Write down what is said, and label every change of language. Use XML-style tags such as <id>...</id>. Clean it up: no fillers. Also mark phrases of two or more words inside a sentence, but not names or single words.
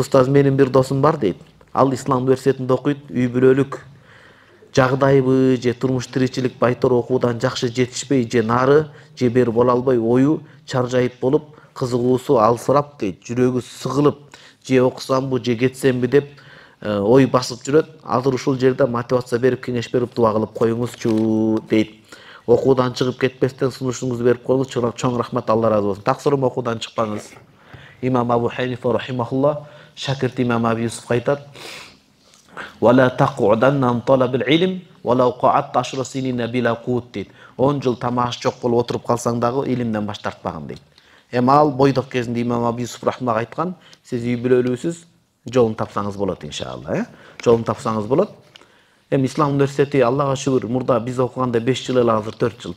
<ky>Устаз, менин бир досум бар дейт. Ал Ислам университетинде окуйт, үй бүлөлүк жагдайбы же турмуш тиричилик байтор окуудан жакшы жетишпей, же нары же бери боло албай, ою чаржайып болуп, кызыгуусу алсырап дейт. Жүрөгү сыгылып, же окусамбы же кетсемби деп ой басып жүрөт. Азыр ушул жерде мотивация берип, кеңеш берип, дуа кылып коюңузчу дейт. Окуудан чыгып кетпестен сунушуңузду берип коюңуз. Чоң рахмат, Алла разы болсун. Таксырым окуудан чыкпаңыз. Имам Абу Ханифа рахимахулла, шакирти имам Аби Юсуф айтат,</ky> <ar>ولا تقعدن عن طلب العلم ولو قعدت 10 سنين بلا قوت</ar> <ky>дейт. 10 жыл тамаш жок болуп отуруп калсаң дагы илимден баш тартпагын дейт. Эми ал бойдок кезинде имам Аби Юсуф рахмаллах айткан, сиз үй бүлөлүүсүз жолун тапсаңыз болот иншалла, жолун тапсаңыз болот. Эми Ислам университети Аллага шүгүр, мурда биз окуганда 5 жыл эле, азыр 4 жыл.</ky>